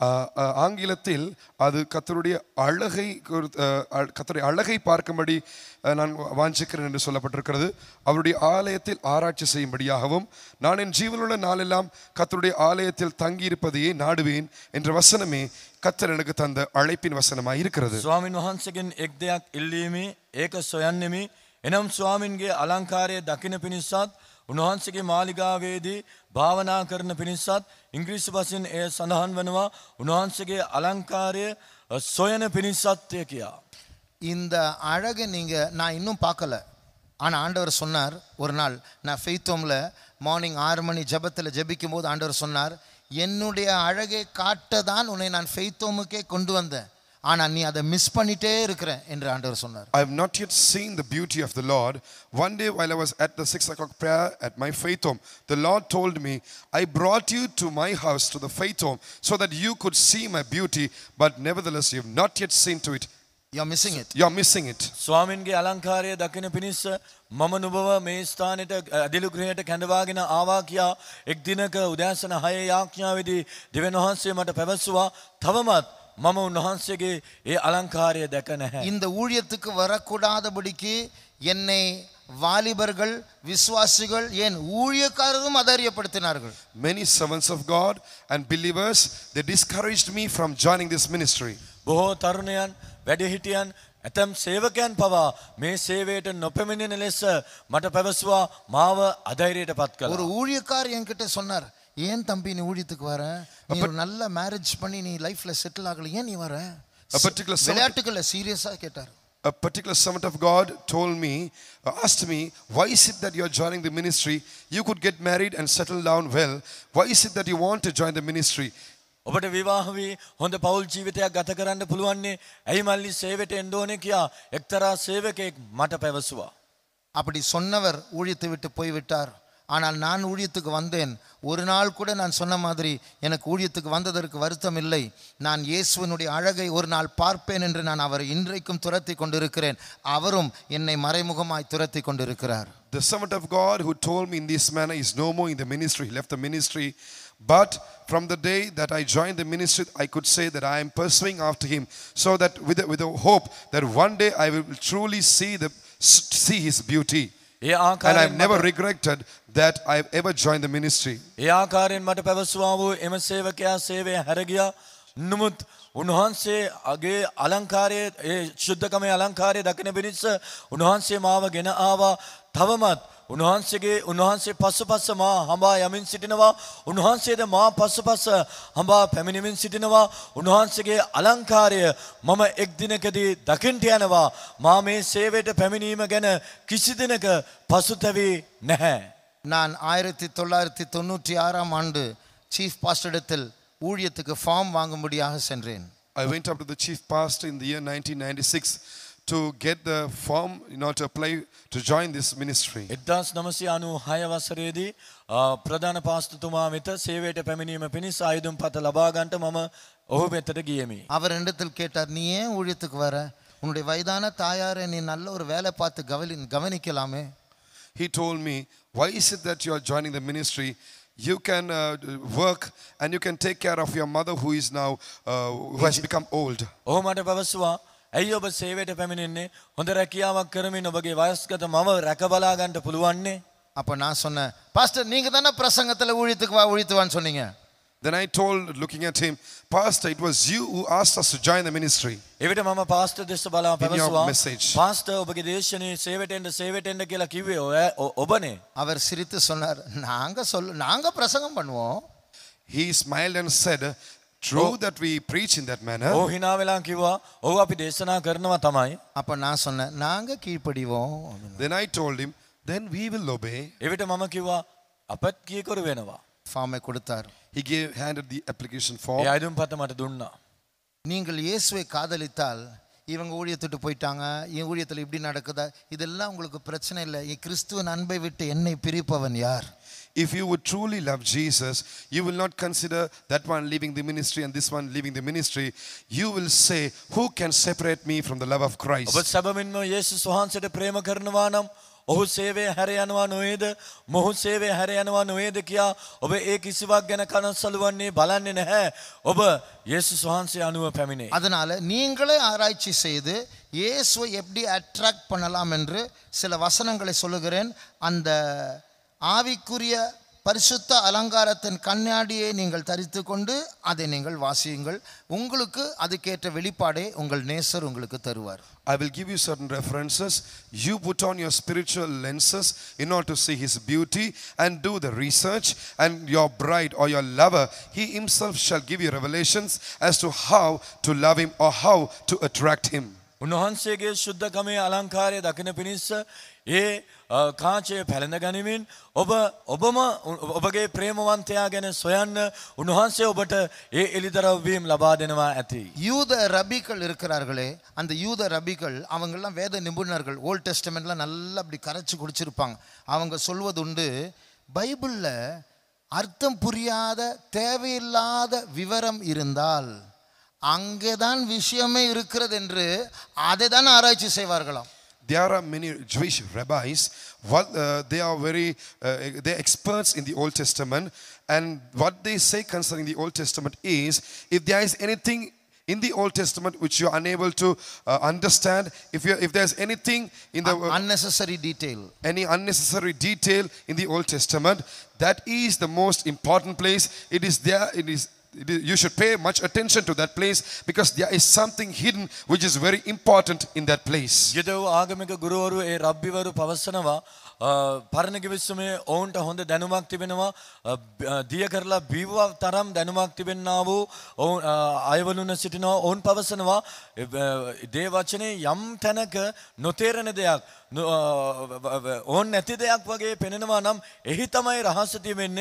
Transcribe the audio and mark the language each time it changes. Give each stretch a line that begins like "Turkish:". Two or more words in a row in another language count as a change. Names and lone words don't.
Tamil: ஆங்கிலத்தில் அது கர்த்தருடைய அழகை பார்க்கும்படி நான் வாஞ்சிக்கிறேன் என்று சொல்லப்பட்டிருக்கிறது. அவருடைய ஆலயத்தில் ஆராய்ச்சி செய்யும்படியாகவும் நான் என் ஜீவனுள்ள நாளெல்லாம் கர்த்தருடைய ஆலயத்தில் தங்கியிருப்பதையே நாடுவேன் என்ற வசனமே கர்த்தர் எனக்கு தந்த அழைப்பின் வசனமாய் இருக்கிறது.
Sinhala: ස්වාමින් වහන්සේගෙන් එක් දෙයක් ඉල්ලීමේ ඒක සොයන්නෙමි. එනම් ස්වාමින්ගේ අලංකාරය දකින පිණිසත් උන්වහන්සේගේ මාලිගාවේදී භාවනා කරන පිණිසත් ඉංග්‍රීසි භාෂෙන් එය සඳහන් වෙනවා උන්වහන්සේගේ අලංකාරය සොයන පිණිසත්ය කියා.
Tamil: இந்த அழகை நான் இன்னும் பார்க்கல. ஆனால் ஆண்டவர் சொன்னார் ஒரு நாள் நான் ஃபெய்த்தோமில் மார்னிங் 6 மணி ஜெபத்தில் ஜெபிக்கும் போது ஆண்டவர் சொன்னார், என்னுடைய அழகை காட்ட தான் உன்னை நான் ஃபெய்த்தோமுக்கே கொண்டு வந்தேன், ஆனால் நீ அதை மிஸ் பண்ணிட்டே இருக்கிற என்று ஆண்டவர் சொன்னார்.
English: I have not yet seen the beauty of the Lord. One day while I was at the 6 o'clock prayer at my faith home, the Lord told me, I brought you to my house, to the faith home, so that you could see my beauty, but nevertheless you have not yet seen to it. You are missing it. You are missing it.
Sinhala: ස්වාමින්ගේ අලංකාරය දකින පිණිස මම නුඹව මේ ස්ථානෙට අදිලු ගෘහයට කැඳවාගෙන ආවා කියා එක් දිනක උදෑසන 6 යාඥාවේදී දෙවියන් වහන්සේ මට පැවසුවා. තවමත් මම උන්වහන්සේගේ ඒ අලංකාරය දැක නැහැ.
Tamil: இந்த ஊழியத்துக்கு வரக்கூடாதபடிக்கு என்னை வாலிபர்கள் விசுவாசிகள் ஏன் ஊழியக்காரரும் அதரியப்படுத்தினார்கள்.
English: Many servants of God and believers, they discouraged me from joining this ministry.
Sinhala: බොහෝ තරුණයන් වැඩිහිටියන් ඇතම් සේවකයන් පවා මේ සේවයට නොපැමිණෙන ලෙස මට පැවසුවා මාව අධෛර්යයට පත් කළා.
Tamil: ஒரு ஊழியக்காரர் என்கிட்ட சொன்னார், ஏன் தம்பி நீ ஊழியத்துக்கு வர, நீ ஒரு நல்ல மேரேஜ் பண்ணி நீ
English: life settle
Tamil: ஆகல, ஏன் நீ வர? விளையாட்டுக்கல்ல சீரியஸா கேட்டார்.
English: A particular servant of God told me, asked me, why is it that you are joining the ministry? You could get married and settle down well. Why is it that you want to join the ministry?
Sinhala: ඔබට විවාහ වී හොඳ පෞල් ජීවිතයක් ගත කරන්න පුළුවන්නේ ඇයි මල්ලි සේවයට එන්න ඕනේ කියා එක්තරා සේවකයෙක් මට පැවසුවා.
Tamil: அப்படி சொன்னவர் ஊழியத்தை விட்டு போய்விட்டார். ஆனால் நான் ஊழியத்துக்கு வந்தேன். ஒரு நாள் கூட நான் சொன்ன மாதிரி எனக்கு ஊழியத்துக்கு வந்ததற்கு வருத்தம் இல்லை. நான் இயேசுவினுடைய அழகை ஒரு நாள் பார்ப்பேன் என்று நான் அவரை இன்றைக்கும் துரத்தி கொண்டிருக்கிறேன். அவரும் என்னை மறைமுகமாய் துரத்தி கொண்டிருக்கிறார்.
English: The servant of God who told me in this manner is no more in the ministry. He left the ministry. But from the day that I joined the ministry, I could say that I am pursuing after him, so that with a hope that one day I will truly see his beauty. And I have never regretted that I have ever joined the ministry.
Sinhala: ඒ ආකාරයෙන් මට පැවසුවා වූ එම සේවකයා සේවය හැරගියා. නමුත් උන්වහන්සේගේ අලංකාරයේ ඒ ශුද්ධකමේ අලංකාරය දකින පිණිස උන්වහන්සේ මාව ගෙන ආවා. තවමත් උන්වහන්සේ පස්සපස්ස මා හඹා යමින් සිටිනවා. උන්වහන්සේද මා පස්සපස්ස හඹා පැමිණෙමින් සිටිනවා. උන්වහන්සේගේ අලංකාරය මම එක් දිනකදී දකින්ට යනවා. මා මේ සේවයට පැමිණීම ගැන කිසි දිනක පසුතැවි නැහැ.
Tamil: நான் 1996 ஆண்டு
English: chief pastor
Tamil: ஊழியத்துக்கு ஃபார்ம் வாங்கும்படியாக சென்றேன்.
English: I went up to the chief pastor in the year 1996 to get the form in order to apply to join this ministry.
Sinhala: 1996 වසරේදී ප්‍රධාන පාස්තුතුමා වෙත සේවයට පැමිණීම පිණිස ආයුධම් පත ලබා ගන්නට මම ඔහු වෙතට ගියෙමි.
Tamil: அவர் என்னிடத்தில் கேட்டார், நீ ஏன் ஊழியத்துக்கு வர? உன்னுடைய வயதான தாயாரை நீ நல்ல ஒரு வேலை பார்த்து கவனிக்கலாமே.
English: He told me, why is it that you are joining the ministry? You can work and you can take care of your mother who is now who has become old.
Sinhala: ඔහු මට පැවසුවා, ඇයි ඔබ සේවයට පැමිණෙන්නේ? හොඳ රැකියාවක් කරමින් ඔබගේ වයස්ගත මව රැකබලා ගන්නට පුළුවන්නේ?
Tamil: அப்ப நான் சொன்னேன், பாஸ்டர் நீங்க தானே பிரசங்கத்துல ஊழியத்துக்கு வான்னு சொன்னீங்க.
English: Then I told, looking at him, Pastor, it was you who asked us to join the ministry.
Sinhala: එවිට මම පාස්ටර් දෙස බලා පැවසුවා,
English: message.
Sinhala: පාස්ටර් ඔබගේ දේශනේ සේවයට එන්න කියලා කිව්වේ ඔබනේ.
Tamil: அவர் சிரித்து சொன்னார், நாங்க பிரசங்கம் பண்ணுவோம்.
English: He smiled and said, true that we preach in that manner.
Sinhala: ඔහු hina වෙලා කිව්වා, ඔව් අපි දේශනා කරනවා තමයි.
Tamil: அப்ப நான் சொன்னேன், நாங்க கீழ்ப்படிவோம்.
English: Then I told him, then we will obey.
Sinhala: එවිට මම කිව්වා, අපත් කීකරු වෙනවා.
Tamil: ஃபார்மை கொடுத்தார்.
English: He handed the application form.
Sinhala: ඒ ආයුධම් පත මට දුන්නා.
Tamil: நீங்கள் இயேசுவை காதலித்தால் இவங்க ஊழியத்துட்டு போயிட்டாங்க, என் ஊழியத்தில் இப்படி நடக்குதா, இதெல்லாம் உங்களுக்கு பிரச்சனை இல்லை. கிறிஸ்துவின் அன்பை விட்டு என்னை பிரிப்பவன் யார்?
English: If you would truly love Jesus, you will not consider that one leaving the ministry and this one leaving the ministry. You will say, who can separate me from the love of Christ?
Sinhala: ඔබ සැබවින්ම යේසුස් වහන්සේට ප්‍රේම කරනවා නම් ඔහු සේවය හැර යනවා නොවේද? මොහු සේවය හැර යනවා නොවේද කියා ඔබ ඒ කිසිවක් ගැන කනස්සලුවන්නේ බලන්නේ නැහැ. ඔබ යේසුස් වහන්සේ අනුව පැමිණේ.
Tamil: அதனால நீங்களே ஆராய்ச்சி செய்து இயேசுவை எப்படி அட்ராக்ட் பண்ணலாம் என்று சில வசனங்களை சொல்லுகிறேன். அந்த ஆவிக்குரிய பரிசுத்த அலங்காரத்தின் கண்ணாடியை நீங்கள் தரித்து கொண்டு அதை நீங்கள் வாசியுங்கள். உங்களுக்கு அதுக்கேற்ற வெளிப்பாடே உங்கள் நேசர் உங்களுக்கு தருவார்.
English: I will give you certain references. You put on your spiritual lenses in order to see his beauty and do the research, and your bride or your lover, he himself shall give you revelations as to how to love him or how to attract him.
Sinhala: උන්වහන්සේගේ ශුද්ධකමේ අලංකාරය දකින පිණිස ඒ කාචය පැළඳ ගනිමින් ඔබම ඔබගේ ප්‍රේමවන්තයා ගැන සොයන්න උන්වහන්සේ ඔබට ඒ එළිදරව්වීම් ලබා දෙනවා ඇති.
Tamil: யூத ரபிகள் இருக்கிறார்களே, அந்த யூத ரபிகள் அவங்கெல்லாம் வேத நிபுணர்கள். ஓல்ட் டெஸ்டமெண்ட்லாம் நல்லா அப்படி கரைச்சி குடிச்சிருப்பாங்க. அவங்க சொல்வது உண்டு, பைபிளில் அர்த்தம் புரியாத தேவையில்லாத விவரம் இருந்தால் அங்கேதான் விஷயமே இருக்கிறது என்று அதை தான் ஆராய்ச்சி செய்வார்களாம்.
English: There are many Jewish rabbis. They are they're experts in the Old Testament, and what they say concerning the Old Testament is, if there is anything in the Old Testament which you are unable to understand, if there's anything in the unnecessary detail, any unnecessary detail in the Old Testament, that is the most important place. It is there. You should pay much attention to that place, because there is something hidden which is very important in that place.
Sinhala: යදව ආගමික ගුරුවරු ඒ රබ්බිවරු පවසනවා පරණ කිවිසුමේ ඔවුන්ට හොඳ දැනුමක් තිබෙනවා. දිය කරලා බීවවා තරම් දැනුමක් තිබෙන්නා වූ අයවලුන සිටිනවා. ඔවුන් පවසනවා දේ වචනේ යම් තැනක නොතේරෙන දෙයක් ඕන් නැති දෙයක් වගේ පෙනෙනවා නම් එහි තමයි රහස තියෙන්නේ.